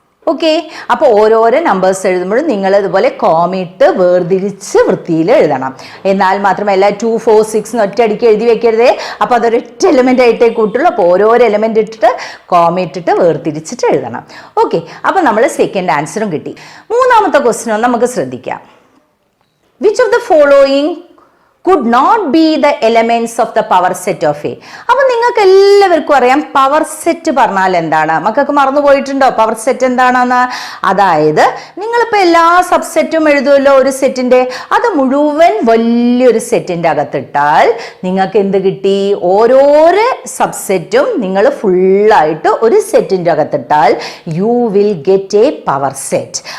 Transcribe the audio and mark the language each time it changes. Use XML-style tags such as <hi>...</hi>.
<ml>Okay, അപ്പോൾ ഓരോരോ numbers എഴുതുമ്പോഴും നിങ്ങൾ ഇതുപോലെ കോമിട്ട് വേർതിരിച്ച് വൃത്തിയിൽ എഴുതണം. എന്നാൽ മാത്രമല്ല 2, 4, 6 ഒറ്റയടിക്ക് എഴുതി വെക്കരുതേ. അപ്പോൾ അതൊരൊറ്റ എലിമെൻ്റ് ആയിട്ടേ കൂട്ടുള്ളൂ. അപ്പോൾ ഓരോരോ എലിമെൻ്റ് ഇട്ടിട്ട് കോമിട്ടിട്ട് വേർതിരിച്ചിട്ട് എഴുതണം. ഓക്കെ, അപ്പോൾ നമ്മൾ സെക്കൻഡ് ആൻസറും കിട്ടി. മൂന്നാമത്തെ ക്വസ്റ്റ്യൻ നമുക്ക് ശ്രദ്ധിക്കാം.</ml> <en>Which of the following could not be the elements of the power set of A.</en> <ml>അപ്പൊ നിങ്ങൾക്ക് എല്ലാവർക്കും അറിയാം പവർ സെറ്റ് പറഞ്ഞാൽ എന്താണ്. മക്കൾക്ക് മറന്നു പോയിട്ടുണ്ടോ പവർ സെറ്റ് എന്താണെന്ന്? അതായത് നിങ്ങളിപ്പോൾ എല്ലാ സബ്സെറ്റും എഴുതുമല്ലോ ഒരു സെറ്റിന്റെ, അത് മുഴുവൻ വലിയൊരു സെറ്റിന്റെ അകത്തിട്ടാൽ നിങ്ങൾക്ക് എന്ത് കിട്ടി? ഓരോരോ സബ്സെറ്റും നിങ്ങൾ ഫുള്ളായിട്ട് ഒരു സെറ്റിന്റെ അകത്തിട്ടാൽ</ml> <en>You will get a power set.</en>